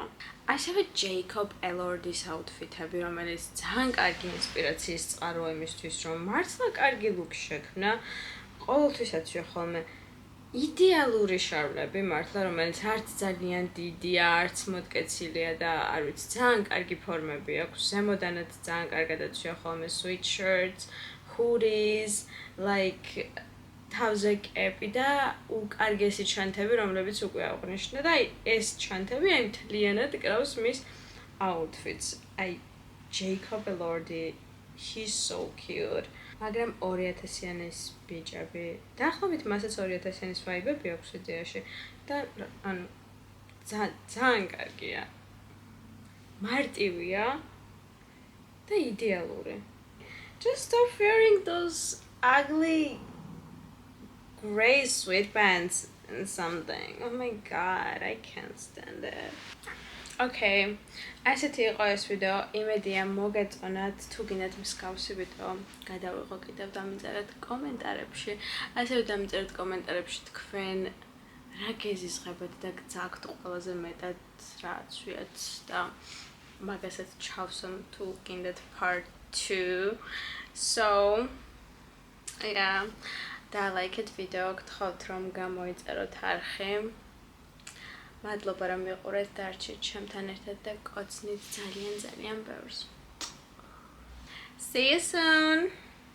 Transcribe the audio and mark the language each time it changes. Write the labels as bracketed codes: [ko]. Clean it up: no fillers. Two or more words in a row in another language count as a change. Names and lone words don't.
[ka] ასევე ჯეიკობ ელორდის აუთფიტები, რომელიც ძალიან კარგი ინსპირაციის წყაროა იმისთვის, რომ მართლა კარგი ლუკი შექმნა. ყოველთვის აცვია ხოლმე იდეალური შარვლები, მართლა რომელიც არც ძალიან დიდია, არც მოდკეცილია და არ ვიცი, ძალიან კარგი ფორმები აქვს. ზემოდანაც ძალიან კარგად აცვია ხოლმე [en] sweatshirts, hoodies, like [ka] თავზე კეპი და უკარგესი ჩანთები, რომლებიც უკვე აღნიშნე და ეს ჩანთები აი მთლიანად კრავს მის outfits. [en] აი Jacob Elordi, he's so cute. [ka] მაგრამ 2000-იანის ბიჭები, დაახლოებით მასაც 2000-იანის ვაიბები აქვს იდეაში და ანუ ძალიან კარგია. მარტივია, და იდეალური. [en] Just stop wearing those ugly gray sweatpants and something. Oh my god, I can't stand it. [ka] Okay, ასეთი იყო ეს ვიდეო. იმედია მოგეწონათ. თუ გინდათ მსგავსი ვიდეო, გადავიღო კიდევ დამიწერეთ კომენტარებში. ასევე დამიწერეთ კომენტარებში თქვენ რა გეზიზღებათ და გძაგთ ყველაზე მეტად რაც ვიათ და მაგასაც ჩავსვამ თუ გინდათ part 2. [en] So, yeah, [ka] და like-ეთ ვიდეო, გთხოვთ რომ გამოიწეროთ არხი. მადლობა რომ მიყურეთ და არჩით ჩემთან ერთად და კოცნით ძალიან ბევრს. [en] See you soon!